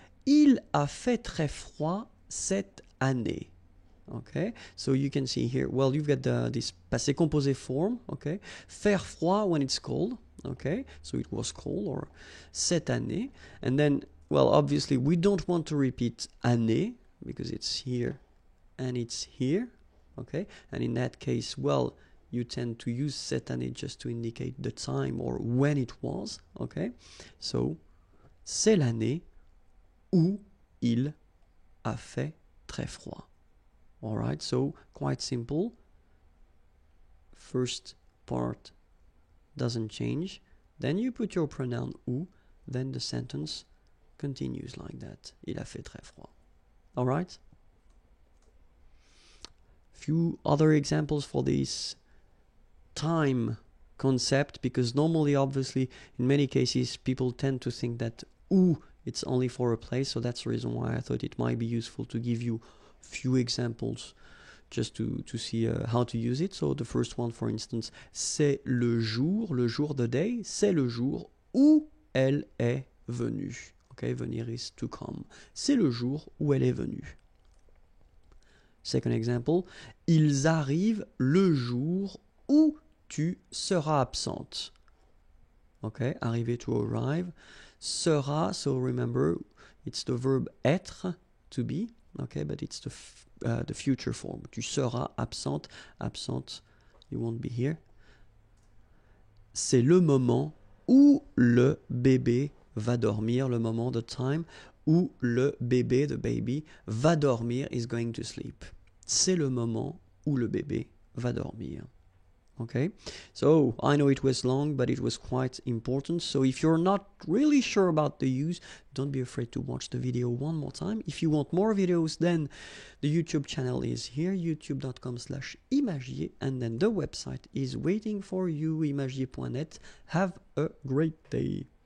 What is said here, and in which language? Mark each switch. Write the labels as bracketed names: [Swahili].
[French] Il a fait très froid cette année. [English] Okay, so you can see here, well, you've got this passé composé form. Okay, [French] faire froid [English] when it's cold. Okay, so it was cold, or [French] cette année. [English] And then, well, obviously we don't want to repeat année because it's here and it's here. Okay, and in that case, well, you tend to use [French] cette année [English] just to indicate the time or when it was. [French] Okay, so c'est l'année où il a fait très froid. [English] All right, so quite simple. First part doesn't change. Then you put your pronoun où. Then the sentence continues like that. [French] Il a fait très froid. [English] All right. Few other examples for this time concept, because normally, obviously, in many cases, people tend to think that où it's only for a place. So that's the reason why I thought it might be useful to give you few examples just to see how to use it. So the first one, for instance, [French] c'est le jour [English] the day, [French] c'est le jour où elle est venue. Okay, venir [English] is to come. [French] C'est le jour où elle est venue. [English] Second example, [French] ils arrivent le jour où tu seras absente. [English] Okay, arriver to arrive. Sera, so remember, it's the verb être, to be. Okay, but it's the future form. [French] Tu seras absente. [English] Absente, you won't be here. [French] C'est le moment où le bébé va dormir, le moment, [English] the time, [French] où le bébé, [English] the baby, [French] va dormir, [English] is going to sleep. [French] C'est le moment où le bébé va dormir. [English] Okay, so I know it was long, but it was quite important. So if you're not really sure about the use, don't be afraid to watch the video one more time. If you want more videos, then the YouTube channel is here, youtube.com/imagier, and then the website is waiting for you, imagier.net. Have a great day.